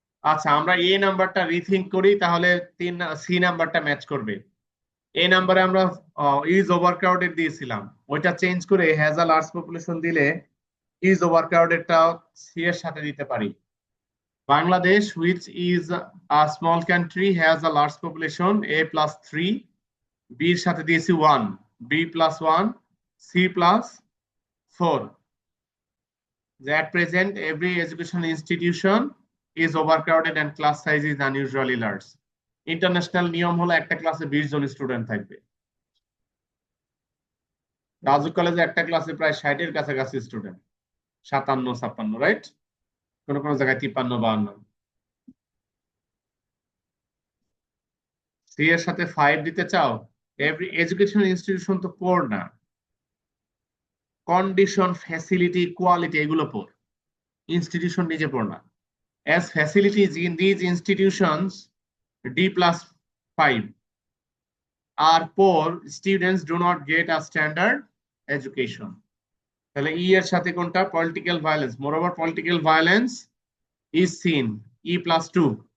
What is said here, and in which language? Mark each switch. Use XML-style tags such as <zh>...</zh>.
<bn>আচ্ছা, আমরা এ নাম্বারটা রিথিঙ্ক করি, তাহলে সি নাম্বারটা ম্যাচ করবে। এই নাম্বারে আমরা</bn> <en>is overcrowded</en> <bn>দিয়েছিলাম, ওইটা চেঞ্জ করে</bn> <en>has a large population</en> <bn>দিলে ইজ ওভারক্রাউডেডটা সি এর সাথে দিতে পারি।</bn> <en>Bangladesh which is a small country has a large population a plus 3, b</en> <bn>এর সাথে দিয়েছি</bn> <en>1, b plus 1, c plus 4. At present every education institution is overcrowded and class size is unusually large.</en> <bn>International নিয়ম হলো একটা ক্লাসে 20 জন স্টুডেন্ট থাকবে। রাজু কলেজে একটা ক্লাসে প্রায় 60 এর কাছাকাছি স্টুডেন্ট, 57-56, রাইট? কোন কোন জায়গায় 53-52। সি এর সাথে 5 দিতে চাও?</bn> <en>every education institution</en> <bn>তো পোর না, কন্ডিশন, ফ্যাসিলিটি, কোয়ালিটি এগুলো পোর, ইনস্টিটিউশন নিজে পোর না।</bn> <en>As facilities in these institutions D plus 5 are poor, students do not get a standard education.</en> <bn>তাহলে ই এর সাথে কোনটা? Political violence.</bn> <en>Moreover political violence is seen, E plus 2.</en>